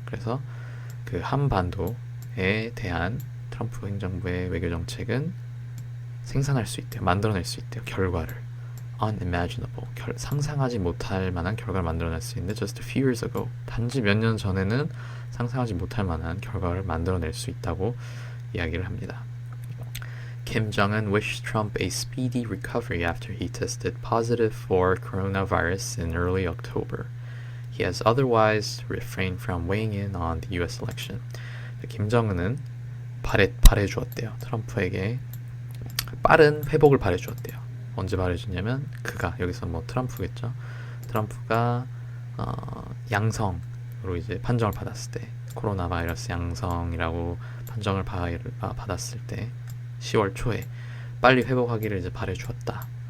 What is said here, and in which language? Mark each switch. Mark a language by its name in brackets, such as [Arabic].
[Korean] 그래서 그 한반도에 대한 트럼프 행정부의 외교 정책은 생산할 수 있대요. 만들어낼 수 있대요. 결과를 unimaginable, 상상하지 못할 만한 결과를 만들어낼 수 있는데 [English] just a few years ago, [Korean] 단지 몇 년 전에는 상상하지 못할 만한 결과를 만들어낼 수 있다고 이야기를 합니다. [English] Kim Jong-un wished Trump a speedy recovery after he tested positive for coronavirus in early October. He has otherwise refrained from weighing in on the U.S. election. [Korean] 김정은은 바래주었대요. 트럼프에게 빠른 회복을 바래주었대요. 언제 바래주냐면 그가, 여기서 뭐 트럼프겠죠. 트럼프가 양성으로 이제 판정을 받았을 때, 코로나 바이러스 양성이라고 판정을 받았을 때 10월 초에 빨리 회복하기를 이제 바래주었다.